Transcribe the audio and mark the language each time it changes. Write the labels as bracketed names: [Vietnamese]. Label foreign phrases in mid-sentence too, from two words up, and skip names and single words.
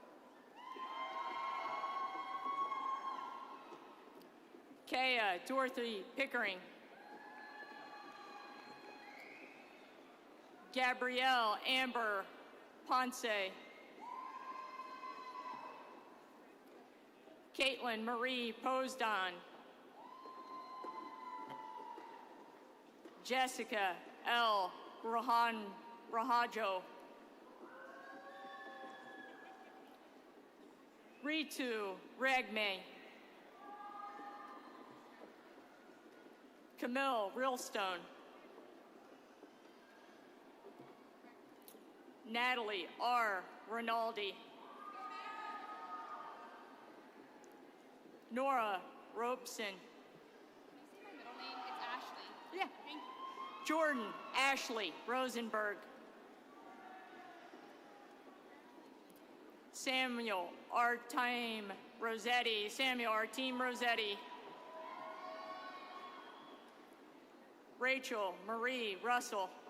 [English] Kaya Dorothy Pickering. Gabrielle Amber Ponce. Caitlin Marie Posdon. Jessica L. Rahajo. Ritu Regme. Camille Realstone. Natalie R. Rinaldi. Nora Robeson. My middle name, it's Ashley. Yeah. Thank you. Jordan Ashley Rosenberg. Samuel Artime Rossetti. Samuel Artime Rossetti. Rachel Marie Russell.